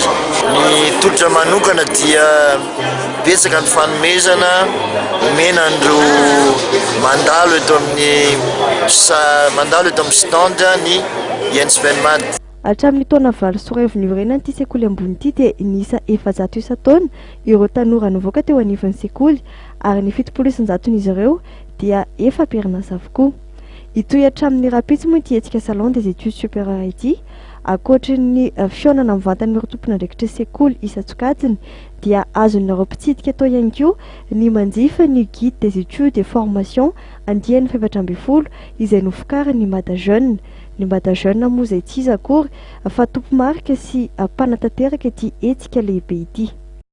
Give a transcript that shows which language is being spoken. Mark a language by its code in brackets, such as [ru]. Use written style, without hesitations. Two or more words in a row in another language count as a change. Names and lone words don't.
[mg] Ny tolotra manokana dia betsaka ny fanomezana omena andreo mandalo eto amin'ny stand ny ANSP-NMAD. Hatramin'ny taona 9 sy 10 iorenany ity sekoly ambony ity dia nisa 700 isa-taona ireo tanora nivoaka teo anivon'ny sekoly ary ny 70% ireo dia efa mpirinasa avokoa. Itoy hatramin'ny rapitsy moa ity hetsika [fr] salon des études supérieures [mg] ity ankoatry ny fionana mivantan'ireo tompona andraikitra sekoly isa-tsokajiny dia azon'ireo mpitsidika atao ihany koa ny manjifa ny [fr] guide des études et formation [mg] andiany 17 izay novokariny Mada Jeune. Ny Mada Jeune moa izay tsy izy akory fa tompo marika sy mpanatanteraka ity hetsika lehibe ity.